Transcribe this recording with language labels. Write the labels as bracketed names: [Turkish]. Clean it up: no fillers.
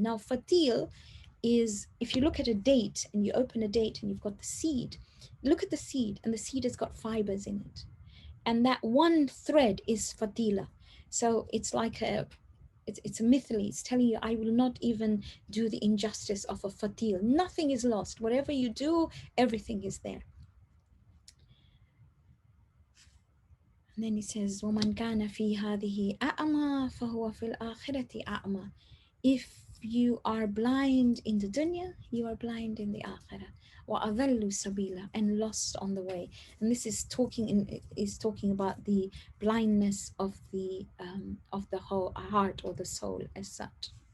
[English] Now, fatil is, if you look at a date and you open a date and you've got the seed, look at the seed, and the seed has got fibers in it. And that one thread is fatila. So it's like it's a mithili. It's telling you, I will not even do the injustice of a fatil. Nothing is lost. Whatever you do, everything is there. And then he says, [Arabic] وَمَنْ كَانَ فِي هَذِهِ أَعْمَى فَهُوَ فِي الْآخِرَةِ أَعْمَى. [English] If you are blind in the dunya, you are blind in the akhirah. [Arabic] وَأَضَلُّ سَبِيلًا, [English] and lost on the way. And this is talking about the blindness of the whole heart or the soul as such.